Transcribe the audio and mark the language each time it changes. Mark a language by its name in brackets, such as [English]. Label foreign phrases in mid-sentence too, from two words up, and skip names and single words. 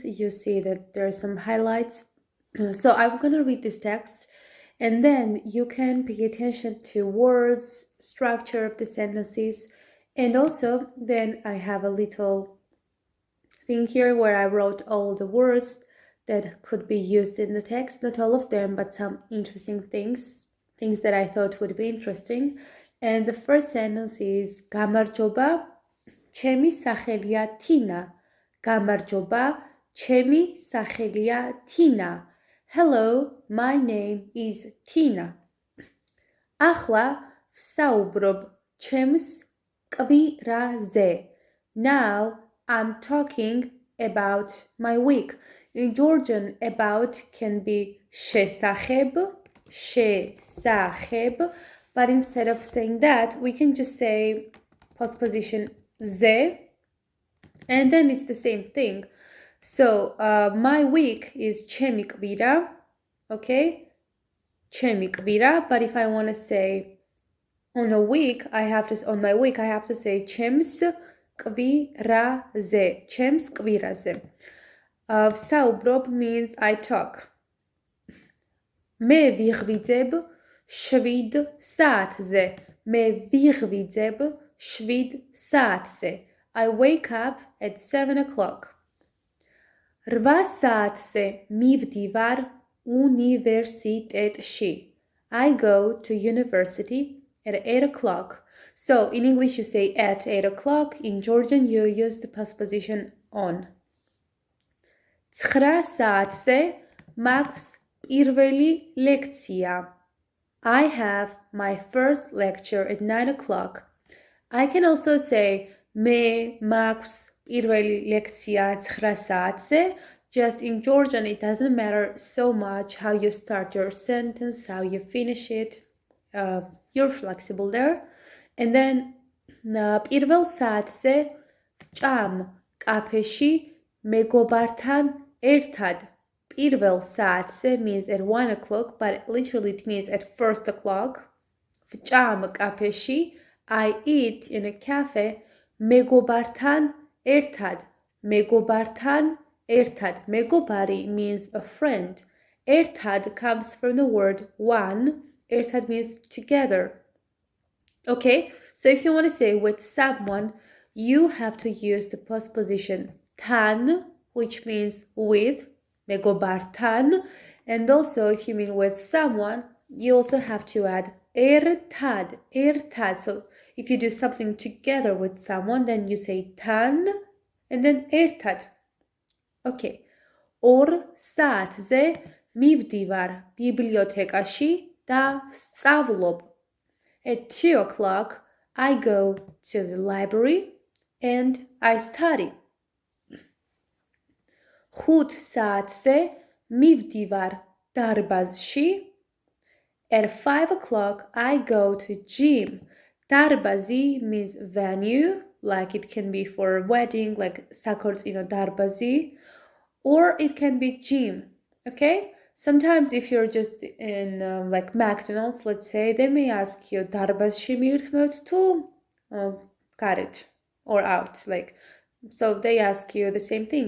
[English] You see that there are some highlights. So I'm going to read this text and then you can pay attention to words, structure of the sentences. And also then I have a little thing here where I wrote all the words that could be used in the text, not all of them, but some interesting things that I thought would be interesting. And the first sentence is [Georgian] გამარჯობა, ჩემი სახელია თინა. გამარჯობა, ჩემი სახელია თინა. [English] Hello, my name is Tina. [Georgian] ახლა ვსაუბრობ ჩემს კვირაზე. [English] Now I'm talking about my week. In Georgian, about can be შესახებ, but instead of saying that, we can just say postposition ze, and then it's the same thing. So my week is [Georgian] ჩემი კვირა, [English] okay? [Georgian] ჩემი კვირა, [English] but if I want to say on my week, I have to say [Georgian] ჩემს კვირაზე, ჩემს კვირაზე. [English] ვსაუბრობ means I talk. [Georgian] მე ვიღვიძებ 7 საათზე. მე ვიღვიძებ 7 საათზე. [English] I wake up at 7 o'clock. [Georgian] 8 საათზე მივდივარ უნივერსიტეტში. [English] I go to university at 8 o'clock. So in English you say at 8 o'clock. In Georgian you use the postposition on. [Georgian] 9 საათზე მაქვს პირველი ლექცია. [English] I have my first lecture at 9 o'clock. I can also say [Georgian] მე მაქვს პირველი ლექცია 9 საათზე. [English] Just in Georgian it doesn't matter so much how you start your sentence, how you finish it. You're flexible there. And then [Georgian] პირველ საათზე ვჭამ კაფეში მეგობართან ერთად. პირველ საათზე [English] means at 1 o'clock, but literally it means at 1 o'clock. [Georgian] ვჭამ კაფეში, [English] I eat in a cafe [Georgian] მეგობართან ერთად. მეგობართან ერთად. მეგობარი [English] means a friend. ერთად comes from the word one. ერთად means together. Okay, so if you want to say with someone, you have to use the postposition თან, which means with, მეგობართან, and also if you mean with someone, you also have to add [Georgian] ერთად, ერთად. [English] So if you do something together with someone, then you say თან and then ერთად. [Georgian] Okay, 2 საათზე მივდივარ ბიბლიოთეკაში და ვსწავლობ. [English] At 2 o'clock, I go to the library and I study. [Georgian] 5 საათზე მივდივარ დარბაზში. [English] At 5 o'clock, I go to gym. Darbazi means venue, like it can be for a wedding, like [Georgian] საქორწინო დარბაზი, [English] or it can be gym, okay? Sometimes if you're just in like McDonald's, let's say, they may ask you [Georgian] დარბაზში მიირთმევთ თუ [English] garage or out, like, so they ask you the same thing.